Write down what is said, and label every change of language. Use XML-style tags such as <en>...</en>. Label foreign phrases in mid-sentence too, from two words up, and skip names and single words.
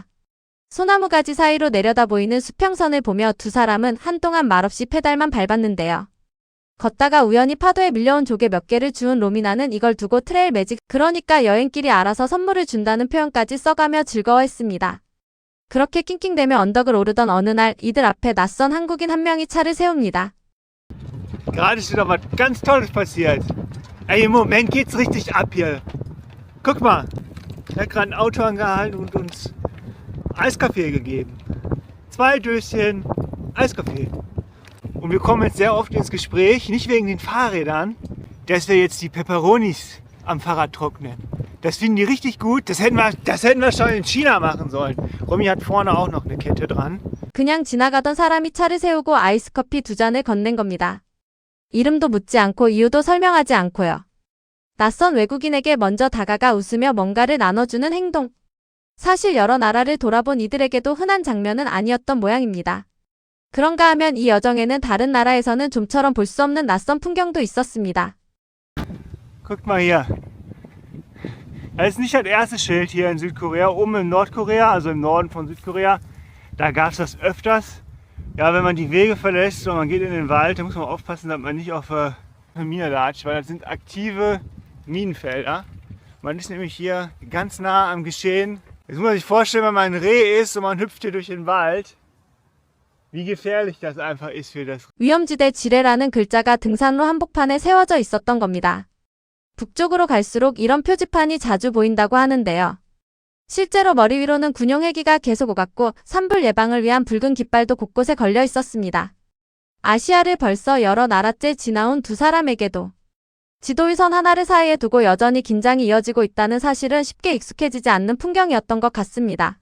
<ko>소나무 가지 사이로 내려다 보이는 수평선을 보며 두 사람은 한동안 말없이 페달만 밟았는데요. 걷다가 우연히 파도에 밀려온 조개 몇 개를 주운 로미나는 이걸 두고</ko> <en>trail magic,</en> <ko>그러니까 여행끼리 알아서 선물을 준다는 표현까지 써가며 즐거워했습니다. 그렇게 낑낑대며 언덕을 오르던 어느 날 이들 앞에 낯선 한국인 한 명이 차를 세웁니다.</ko> <de>Gerade ist wieder was ganz Tolles passiert. Ey, im Moment geht's richtig ab hier. Guck mal, er hat gerade ein Auto angehalten und uns Eiskaffee gegeben. 2 Döschen Eiskaffee. Und wir kommen jetzt sehr oft ins Gespräch, nicht wegen den Fahrrädern, dass wir jetzt die Peperonis am Fahrrad trocknen. Das finden die richtig gut. Das hätten wir schon in China machen sollen. Romy hat vorne auch noch eine Kette dran.</de> <ko>그냥 지나가던 사람이 차를 세우고 아이스커피 2잔을 건넨 겁니다. 이름도 묻지 않고 이유도 설명하지 않고요. 낯선 외국인에게 먼저 다가가 웃으며 뭔가를 나눠주는 행동. 사실 여러 나라를 돌아본 이들에게도 흔한 장면은 아니었던 모양입니다. 그런가 하면 이 여정에는 다른 나라에서는 좀처럼 볼 수 없는 낯선 풍경도 있었습니다.</ko> <de>Guckt mal hier. Das ist nicht das erste Schild hier in Südkorea. Oben in Nordkorea, also im Norden von Südkorea, da gab es das öfters. Ja, wenn man die Wege verlässt und man geht in den Wald, da muss man aufpassen, dass man nicht auf eine Mine latscht, weil das sind aktive Minenfelder. Man ist nämlich hier ganz nah am Geschehen. Jetzt muss man sich vorstellen, wenn man ein Reh ist und man hüpft hier durch den Wald, wie gefährlich das einfach ist für das.</de> <ko>위험지대 지뢰라는 글자가 등산로 한복판에 세워져 있었던 겁니다. 북쪽으로 갈수록 이런 표지판이 자주 보인다고 하는데요. 실제로 머리 위로는 군용 헬기가 계속 오갔고 산불 예방을 위한 붉은 깃발도 곳곳에 걸려 있었습니다. 아시아를 벌써 여러 나라째 지나온 두 사람에게도 지도위선 하나를 사이에 두고 여전히 긴장이 이어지고 있다는 사실은 쉽게 익숙해지지 않는 풍경이었던 것 같습니다.</ko>